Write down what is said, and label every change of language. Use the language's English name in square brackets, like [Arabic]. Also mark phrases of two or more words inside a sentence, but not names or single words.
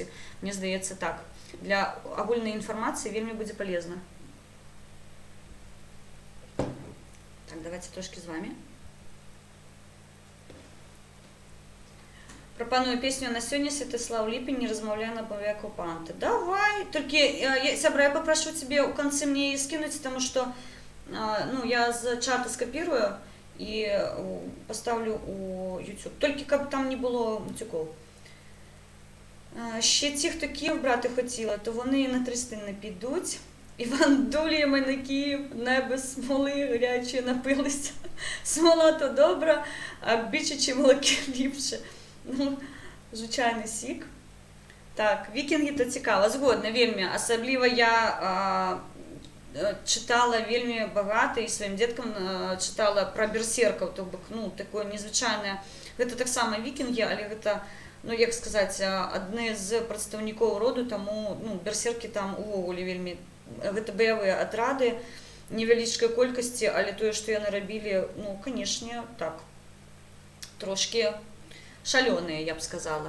[Belarusian] Мне здаецца, так. Для агульнай інфармацыі вельмі [Russian] будзе полезна. [Belarusian] Так, давайте трошки з вами. Прапаную песню на сёння Святослав Ліпень «Не размаўляй на мове оккупанта». [Russian] Давай, только, сябра, я попрошу тебе в конце мне ее скинуть, потому что ну, я з чата скопирую и поставлю у YouTube. Только как там не было мутюков. [Ukrainian] Ще ті, хто Київ брати хотіли, то вони на Тростянець не підуть. Іван дуліями на Київ, не без смоли гарячої напилися. Смола то добра, а бичачі молоки ліпше. Ну, звичайний сік. Так, вікінги то цікаво, [Belarusian] згодна, вельмі. [Ukrainian] Асабліва я читала вельмі багато і своїм діткам читала про берсерків, то бок, ну, такое незвичайне. [Belarusian] Гэта так само вікінги, але гэта, ну, як сказаць, адны з прадстаўнікоў роду, таму, ну, берсеркі там увогуле вельмі, гэта баявыя атрады невялічкай колькасці, але тое, што яны рабілі, ну, канешне, так, трошки шалёныя, я б сказала.